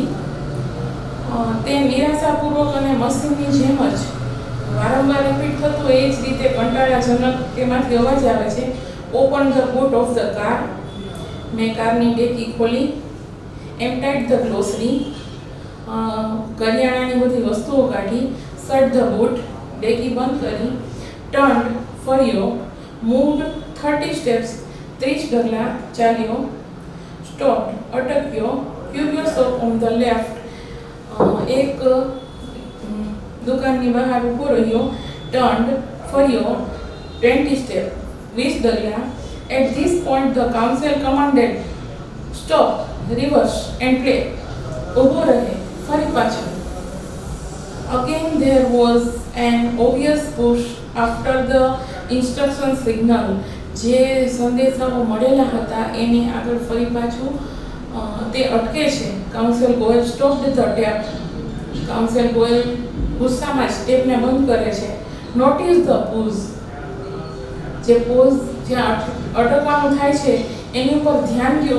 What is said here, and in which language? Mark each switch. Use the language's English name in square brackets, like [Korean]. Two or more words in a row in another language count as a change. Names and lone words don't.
[Gujarati] તે નિરાશાપૂર્વક અને મશીનની જેમ જ વારંવાર રિપીટ થતું એ જ રીતે કંટાળાજનક તેમાંથી અવાજ આવે છે. [English] Open the boot of the car. [Gujarati] મેં કારની ડેકી ખોલી. [English] Emptied the glossary. [Gujarati] કરિયાણાની બધી વસ્તુઓ કાઢી. [English] Shut the boot. [Gujarati] ડેકી બંધ કરી, [English] turned ફર્યો, moved 30 steps [Gujarati] 30 ડગલા ચાલ્યો, stopped અટક્યો, [English] curious shop on the left [Gujarati] એક દુકાનની બહાર ઊભો રહ્યો, turned ફર્યો 20 steps 20 ડગલા. [English] At this point the council commanded, stop, reverse and play. [Gujarati] ઊભો રહે, ફરી પાછળ. [English] Again there was an obvious push after the instruction signal. [Gujarati] જે સંદેશાઓ મળેલા હતા એને આગળ ફરી પાછું તે અટકે છે. [English] Council Goyal stopped the tape. [Gujarati] કાઉન્સિલ ગોયલ ગુસ્સામાં સ્ટેપને બંધ કરે છે. [English] Notice the pause. [Gujarati] જે પોઝ જ્યાં અટકવાનું થાય છે એની ઉપર ધ્યાન દો.